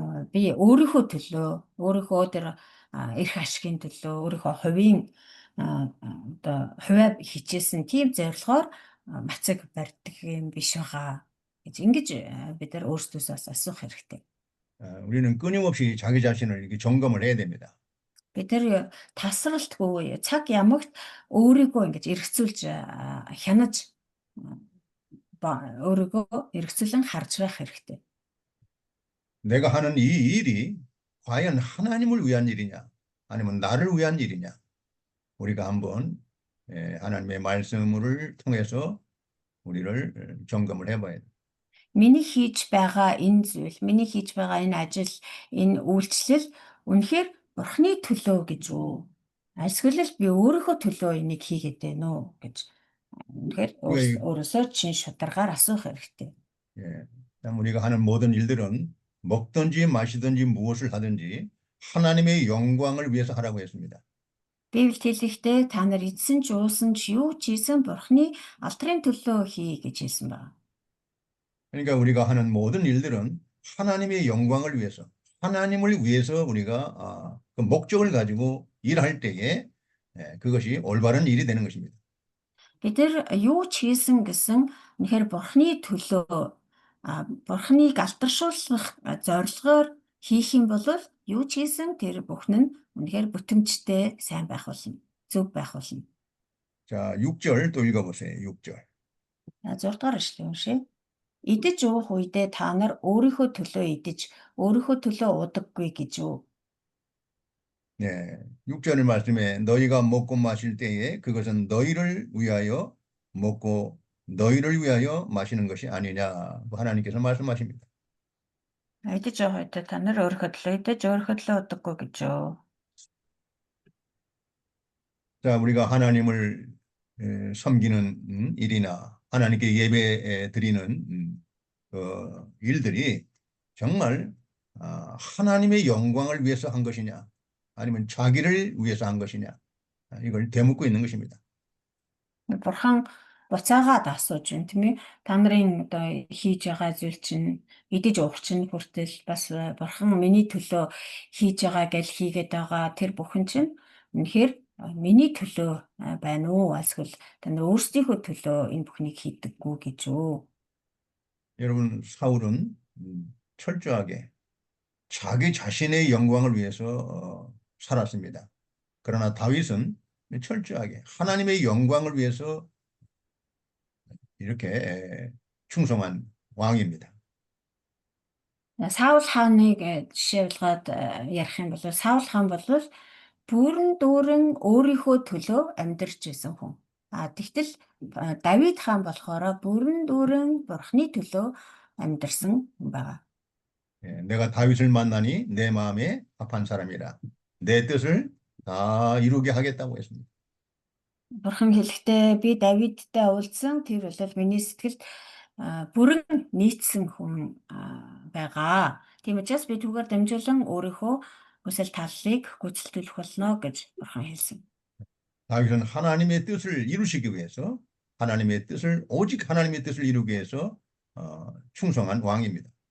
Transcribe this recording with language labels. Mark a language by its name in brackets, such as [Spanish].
[Mongolian] Би өөрийнхөө төлөө, өөрийнхөө тэр эрх ашигын төлөө, өөрийнхөө хувийн одоо хувиа хичээсэн тийм зорилгоор мацаг барьдаг юм биш байгаа гэж ингэж бид нар өөрсдөөсөө асуух хэрэгтэй. [Korean] 우리는 끊임없이 자기 자신을 이렇게 점검을 해야 됩니다. [Mongolian] Бид нар тасралтгүй цаг ямагт өөрийгөө ингэж эргцүүлж хянаж өөрийгөө эргцүүлэн харж байх хэрэгтэй. [Korean] 내가 하는 이 일이 과연 하나님을 위한 일이냐 아니면 나를 위한 일이냐 우리가 한번 하나님의 말씀을 통해서 우리를 점검을 해봐야 돼. [Mongolian] Миний хийж байгаа энэ зүйл, миний хийж байгаа энэ ажил, энэ үйлчлэл үнэхээр Бурханы төлөө гэж үү? Эсвэл би өөрийнхөө төлөө энийг хийгээд байна уу гэж үнэхээр өөрөөсөө чин шударгаар асуух хэрэгтэй. [Korean] 예, 우리가 하는 모든 일들은 먹든지 마시든지 무엇을 하든지 하나님의 영광을 위해서 하라고 했습니다. [Mongolian] Библиэд хэлэхдээ та нар эзэн ч уусан ч юу ч хийсэн Бурханы алдрын төлөө хий гэж хэлсэн байна. [Korean] 그러니까 우리가 하는 모든 일들은 하나님의 영광을 위해서, 하나님을 위해서 우리가 그 목적을 가지고 일할 때에 그것이 올바른 일이 되는 것입니다. [Mongolian] Бид нар юу ч хийсэн гэсэн үнэхээр Бурханы төлөө Бурханыг алдаршуулах зорилгоор хийх юм бол юу ч хийсэн тэр бүхэн нь үнэхээр бүтэмжтэй сайн байх болно, зөв байх болно. [Korean] 자, 6절 또 읽어보세요. 6절. [Mongolian] 6 дугаар ишлэл уншия. Идэж уух үедээ та нар өөрийнхөө төлөө идэж, өөрийнхөө төлөө уудаггүй гэж үү? [Korean] 네, 6절 말씀에 너희가 먹고 마실 때에 그것은 너희를 위하여 먹고 너희를 위하여 마시는 것이 아니냐 하나님께서 말씀하십니다. [Mongolian] Идэж уух үедээ та нар өөрийнхөө төлөө идэж, өөрийнхөө төлөө уудаггүй гэж үү? [Korean] 자, 우리가 하나님을 섬기는 일이나 하나님께 예배 드리는 일들이 정말 하나님의 영광을 위해서 한 것이냐 아니면 자기를 위해서 한 것이냐 이걸 되묻고 있는 것입니다. [Mongolian] Бурхан буцаагаад асууж байна тийм ээ. Та нарын одоо хийж байгаа зүйл чинь идэж уух чинь хүртэл бас Бурхан миний төлөө хийж байгаа гэж хийгээд байгаа тэр бүхэн чинь үнэхээр миний төлөө байна уу? Эсвэл та нар өөрсдийнхөө төлөө энэ бүхнийг хийдэггүй гэж үү? [Korean] 여러분, 사울은 철저하게 자기 자신의 영광을 위해서 살았습니다. 그러나 다윗은 철저하게 하나님의 영광을 위해서 이렇게 충성한 왕입니다. [Mongolian] Саул хааныг жишээлбэлгээд ярих юм бол Саул хаан бол бүрэн дүүрэн өөрийнхөө төлөө амьдарч байсан хүн. Тэгтэл Давид хаан болохоор бүрэн дүүрэн Бурхны төлөө амьдарсан хүн байгаа. [Korean] 내가 다윗을 만나니 내 마음에 합한 사람이라 내 뜻을 다 이루게 하겠다고 했습니다. [Mongolian] Бурхан хэлэхдээ би Давидтай уулзсан тэр бол миний сэтгэлд бүрэн нийцсэн хүн байгаа. Тийм учраас би түүгээр дамжуулан өөрийнхөө хүсэл тааллыг гүйцэлдүүлэх болно гэж Бурхан хэлсэн. [Korean] 다윗은 하나님의 뜻을 이루시기 위해서 오직 하나님의 뜻을 이루기 위해서 충성한 왕입니다.